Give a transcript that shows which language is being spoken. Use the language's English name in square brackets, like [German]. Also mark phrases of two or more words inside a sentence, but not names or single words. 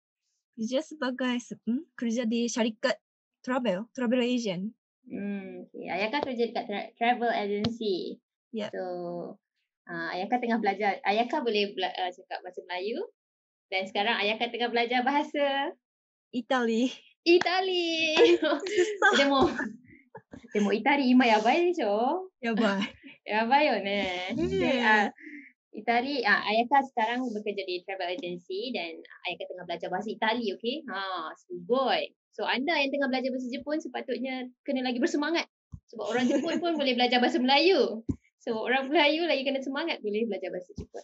[Malay] Kerja di syarikat [English] travel agent. [Malay] Okay. Ayaka kerja dekat [English] travel agency. [Malay] Yeah. So, Ayaka tengah belajar. Ayaka boleh cakap bahasa Melayu. Dan sekarang Ayaka tengah belajar bahasa Itali. Susah. [Japanese] でもイタリ今やばいでしょ? やばいよね. [Malay] Itali, Ayaka sekarang bekerja di [English] travel agency [Malay] dan Ayaka tengah belajar bahasa Itali, okay? Sugoi. So anda yang tengah belajar bahasa Jepun sepatutnya kena lagi bersemangat. Sebab orang Jepun pun boleh belajar bahasa Melayu. So orang Melayu lagi kena semangat boleh belajar bahasa Jepun.